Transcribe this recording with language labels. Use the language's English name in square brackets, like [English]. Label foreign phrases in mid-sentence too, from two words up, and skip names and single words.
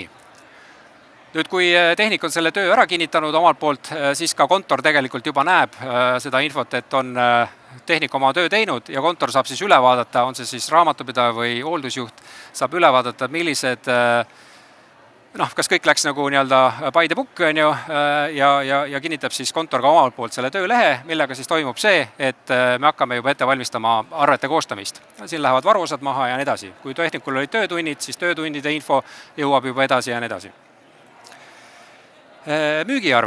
[Estonian] Nüüd, kui tehnik on selle töö ära kinnitanud omalt poolt, siis ka kontor tegelikult juba näeb seda infot, et on tehnik oma töö teinud ja kontor saab siis üle vaadata, on see siis raamatupidaja või hooldusjuht, saab üle vaadata, millised, kas kõik läks nagu nii-öelda [English] by the book, [Estonian] ja kinnitab siis kontor ka omalt poolt selle töölehe, millega siis toimub see, et me hakkame juba ette valmistama arvete koostamist. Siin lähevad varuosad maha ja nii edasi. Kui tehnikul olid töötunnid, siis töötundide info jõuab juba edasi ja nii edasi. Müügiarve.